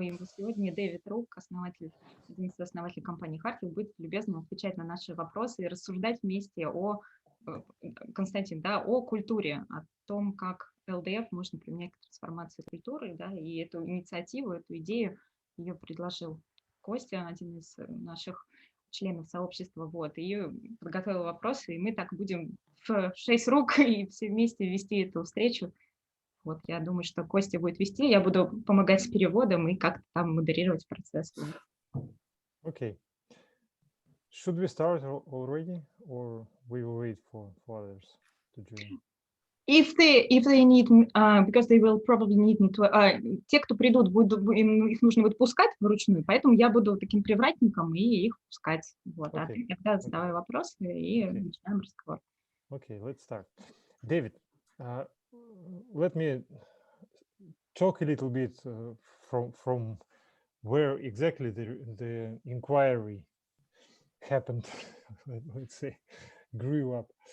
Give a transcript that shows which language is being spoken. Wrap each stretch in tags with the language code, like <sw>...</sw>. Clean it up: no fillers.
<ru>И сегодня Дэвид Рук, один из основателей компании Harthill, будет любезно отвечать на наши вопросы и рассуждать вместе Константин, да, о культуре, о том, как ЛДФ можно применять к трансформации культуры, да, и эту инициативу, эту идею ее предложил Костя, один из наших членов сообщества, вот, и подготовил вопросы, и мы так будем в 6 рук и все вместе вести эту встречу. Вот, я думаю, что Костя будет вести, я буду помогать с переводом и как-то там модерировать процесс.</ru> <en>Okay. Should we start already, or we will wait for others to join? If they need, because they will probably need me to,</en> <ru>те, кто придут, их нужно будет пускать вручную, поэтому я буду таким привратником и их пускать. Вот, okay. А ты тогда задавай вопросы и начинаем разговор.</ru> <en>Okay, let's start. David, let me talk a little bit from where exactly the inquiry happened, let's say, grew up.</en>